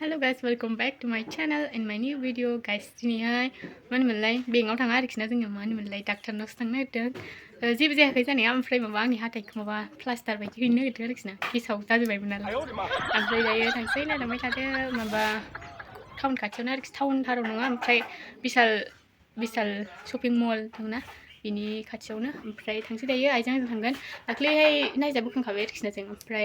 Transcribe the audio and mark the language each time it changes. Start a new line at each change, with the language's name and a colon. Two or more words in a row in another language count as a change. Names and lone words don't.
English: guys, welcome back to my channel and my new video guys.
Bodo: दिनैहाय मानो मोनलाय बेंकआव थाङा आरोखि ना जोङो मानो मोनलाय डाक्टारनावसो थांनो नागिरदों जेबो जायाखै जानाया ओमफ्राय माबा आंनि हाथाइखौ माबा प्लास्टार बायदि हैनो नागिरदों आरोखि ना गेसाव जाजोबबायमोन नालाय ओमफ्राय दायो थांसै नायलांबाय थादो माबा टाउन खाथियावनो आरोखि टाउनथाराव नङा ओमफ्राय बिशाल
English: shopping mall
Bodo: दंना बिनि खाथियावनो ओमफ्राय थांसै दायो आइजों आंजों थांगोन दाख्लैहाय नायजाबोखांखाबाय आरोखि ना जों ओमफ्राय